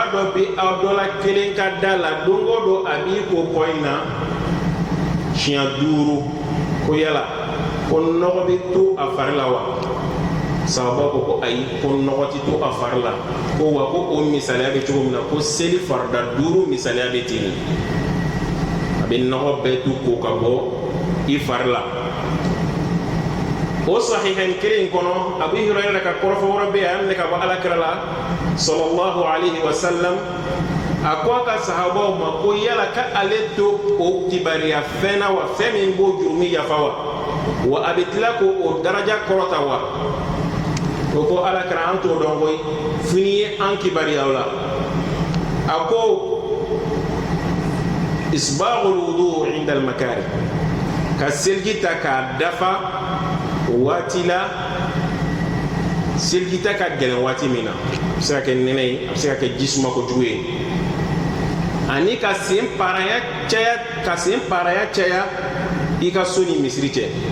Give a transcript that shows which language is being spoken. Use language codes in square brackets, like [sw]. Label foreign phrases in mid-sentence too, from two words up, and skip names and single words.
[bm] dɔ bɛ aw dɔ la kelen ka da la don o don a b'i ko kɔ in na siɲɛ 5 ko yala ko nɔgɔ bɛ to a fari la wa sahaba ko ayi ko nɔgɔ tɛ to a fari la ko wa ko o misaliya bɛ cogo min na ko seli farida 5 misaliya bɛ ten a bɛ nɔgɔ bɛɛ to ko ka bɔ i fari la o sahihain kelen kɔnɔ abu hurayra ka kɔrɔfɔ wɛrɛ bɛ yen a minɛ ka bɔ alakira la [ar] صلى الله عليه وسلم [bm] a ko a ka sahabaw ma ko yala ka ale to o kibariya fɛn na wa fɛn min b'o jurumi yafa wa a bɛ tila ko o daraja kɔrɔta wa o ko alakira an t'o dɔn koyi fini ye an kibariyaw la a ko [ar] إسباغ الوضوء عند المكاره [bm] ka selji ta k'a dafa waati la selji ta ka gɛlɛn waati min na a bɛ se ka kɛ nɛnɛ ye a bɛ se ka kɛ jisuma kojugu ye ani ka sen paraya caya i ka so ni misiri cɛ